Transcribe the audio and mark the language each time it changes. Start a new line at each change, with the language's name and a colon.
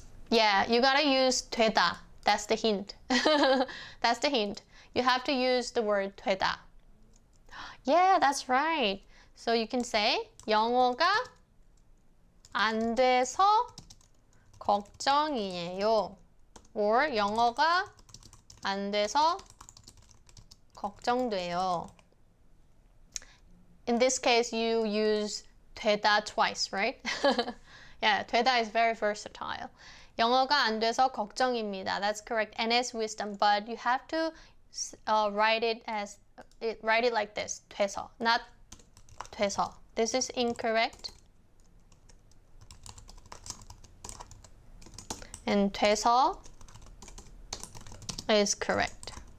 English: Yeah, you gotta use 되다. That's the hint. That's the hint. You have to use the word 되다. Yeah, that's right. So you can say
Korean: 영어가 안 돼서 걱정이에요. Or 영어가 안 돼서 걱정돼요.
English: In this case, you use 되다 twice, right? Yeah, 되다 is very versatile.
Korean: 영어가 안 돼서 걱정입니다.
English: That's correct. NS wisdom, but you have to write it like this. 돼서, not 돼서. This is incorrect. And 돼서 is correct.